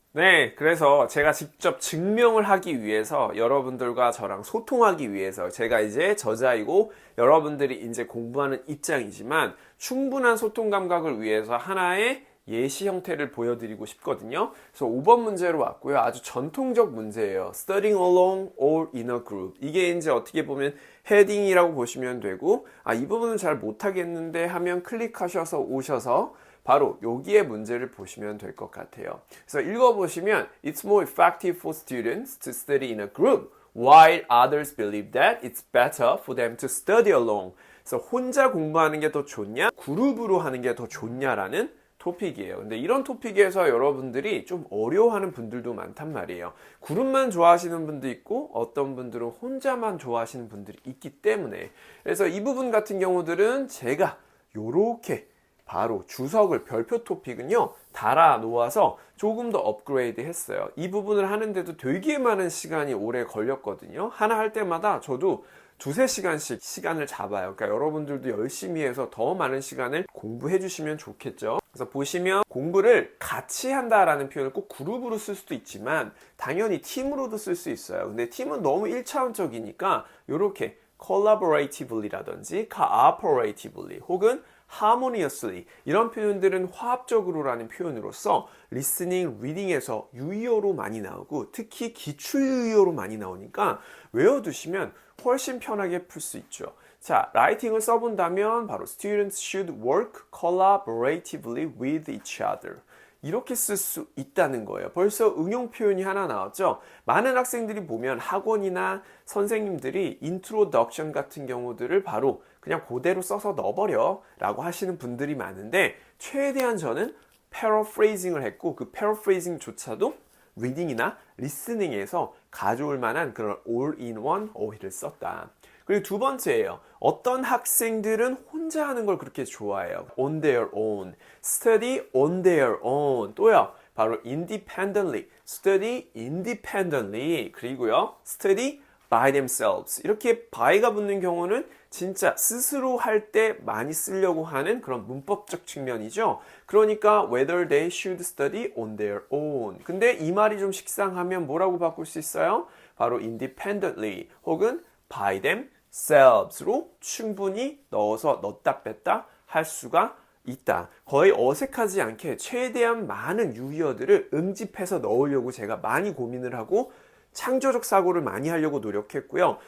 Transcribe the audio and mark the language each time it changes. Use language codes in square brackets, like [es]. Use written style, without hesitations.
[ko] 네, 그래서 제가 직접 증명을 하기 위해서 여러분들과 저랑 소통하기 위해서 제가 이제 저자이고 여러분들이 이제 공부하는 입장이지만 충분한 소통 감각을 위해서 하나의 예시 형태를 보여드리고 싶거든요. 그래서 5번 문제로 왔고요. 아주 전통적 문제예요. [en] Studying alone or in a group. [ko] 이게 이제 어떻게 보면 헤딩이라고 보시면 되고, 이 부분은 잘 못하겠는데 하면 클릭하셔서 오셔서 바로 여기에 문제를 보시면 될 것 같아요. 그래서 읽어보시면 [en] It's more effective for students to study in a group while others believe that it's better for them to study alone. [ko] 그래서 혼자 공부하는 게 더 좋냐? 그룹으로 하는 게 더 좋냐라는 토픽이에요. 근데 이런 토픽에서 여러분들이 좀 어려워하는 분들도 많단 말이에요. 그룹만 좋아하시는 분도 있고 어떤 분들은 혼자만 좋아하시는 분들이 있기 때문에 그래서 이 부분 같은 경우들은 제가 요렇게 바로 주석을 별표 토픽은요 달아 놓아서 조금 더 업그레이드 했어요. 이 부분을 하는데도 되게 많은 시간이 오래 걸렸거든요. 하나 할 때마다 저도 두세 시간씩 시간을 잡아요. 그러니까 여러분들도 열심히 해서 더 많은 시간을 공부해 주시면 좋겠죠. 그래서 보시면 공부를 같이 한다라는 표현을 꼭 그룹으로 쓸 수도 있지만 당연히 팀으로도 쓸 수 있어요. 근데 팀은 너무 1차원적이니까 이렇게 collaboratively라든지 cooperatively 혹은 harmoniously 이런 표현들은 화합적으로라는 표현으로서 listening, reading에서 유의어로 많이 나오고 특히 기출 유의어로 많이 나오니까 외워두시면 훨씬 편하게 풀 수 있죠. 자, 라이팅을 써본다면 바로 [en] students should work collaboratively with each other. [ko] 이렇게 쓸 수 있다는 거예요. 벌써 응용 표현이 하나 나왔죠. 많은 학생들이 보면 학원이나 선생님들이 introduction 같은 경우들을 바로 그냥 그대로 써서 넣어버려 라고 하시는 분들이 많은데 최대한 저는 paraphrasing을 했고 그 paraphrasing조차도 reading이나 listening에서 가져올 만한 그런 all-in-one 어휘를 썼다. 그리고 두 번째예요. 어떤 학생들은 혼자 하는 걸 그렇게 좋아해요. [en] on their own, study on their own. [ko] 또요. 바로 [en] independently, study independently. [ko] 그리고요. [en] study by themselves. [ko] 이렇게 by가 붙는 경우는 진짜 스스로 할 때 많이 쓰려고 하는 그런 문법적 측면이죠. 그러니까 [en] whether they should study on their own. [ko] 근데 이 말이 좀 식상하면 뭐라고 바꿀 수 있어요? 바로 independently 혹은 by themselves로 충분히 넣었다 뺐다 할 수가 있다. 거의 어색하지 않게 최대한 많은 유의어들을 응집해서 넣으려고 제가 많이 고민을 하고 창조적 사고를 많이 하려고 노력했고요.